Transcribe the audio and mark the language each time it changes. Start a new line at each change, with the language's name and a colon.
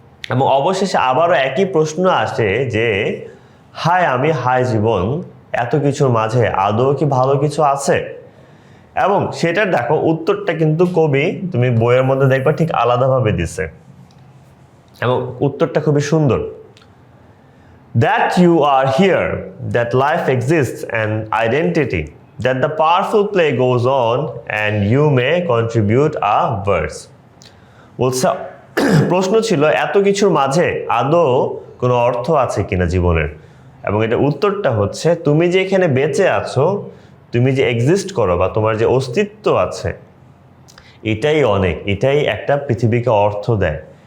Bangla: এবং অবশেষে আবারও একই প্রশ্ন আসে যে হায় আমি, হায় জীবন, এত কিছুর মাঝে আদৌ কি ভালো কিছু আছে? এবং সেটার দেখো উত্তরটা কিন্তু কবি, তুমি বইয়ের মধ্যে দেখবা ঠিক আলাদাভাবে দিছে, এবং উত্তরটা খুবই সুন্দর।
English: That you are here, that life exists an identity, that the powerful play goes on and you may contribute a verse.
Bangla: বলছে প্রশ্ন ছিল এত কিছুর মাঝে আদৌ কোনো অর্থ আছে কিনা জীবনের, এবং এটা উত্তরটা হচ্ছে তুমি যে এখানে বেঁচে আছো, তুমি যে এক্সিস্ট করো বা তোমার যে অস্তিত্ব আছে, এটাই অনেক, এটাই একটা পৃথিবীকে অর্থ দেয়।